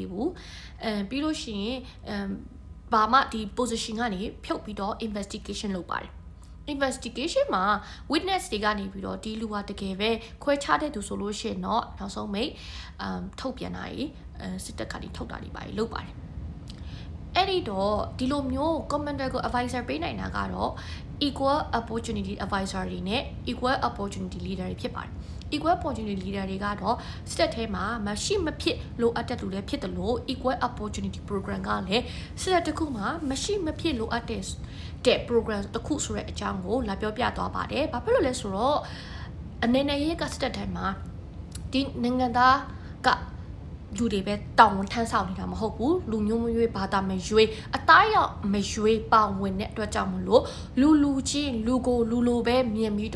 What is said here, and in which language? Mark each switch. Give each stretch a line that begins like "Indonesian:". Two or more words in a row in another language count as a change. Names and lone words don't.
Burmese: ဘူးပြီးလို့ရှိရင်ဘာမှဒီ position ကနေဖြုတ်ပြီးတော့ investigation လုပ်ပါတယ် investigation မှာ witness တွေကနေပြီးတော့ဒီလူဟာတကယ်ပဲခွဲခြားတဲ့သူဆိုလို့ရှိရင်တော့နောက်ဆုံးမိတ်ထုတ်ပြန်တာကြီးစစ်တပ်ကနေထုတ်တာတွေပါလုပ်ပါတယ်အဲ့ဒီတော့ဒီလိုမျိုး commander ကို advisor ပေးနိုင်တာ ကတော့
English: equal opportunity advisor
Burmese: တွေနဲ့
English: equal opportunity leader
Burmese: တွေဖြစ်ပါတယ်
English: equal opportunity leader
Burmese: တွေကတော့စစ်တပ်ထဲမှာမရှိမဖြစ်လိုအပ်တဲ့လူတွေဖြစ်တယ်လို့
English: equal opportunity program
Burmese: ကလည်းစစ်တပ်တစ်ခုမှာမရှိမဖြစ်လိုအပ်တဲ့program တစ်ခု ဆိုတဲ့အကြောင်းကိုလာပြောပြသွားပါတယ်။ဘာဖြစ်လို့လဲဆိုတော့အနေနဲ့ရေးကစစ်တပ်ထဲမှာဒီနိုင်ငံသားကလူတွေပဲတောင်းဝန်ထမ်းဆောင်နေတာမဟုတ်ဘူးလူ မျိုးမရွေးဘာသာမရွေးအသားရောက်မရွေးပါဝင်တဲ့အတွက်ကြောင့်မလို့လူချင်းလူကိုလူလိုပဲမြင်ပြီး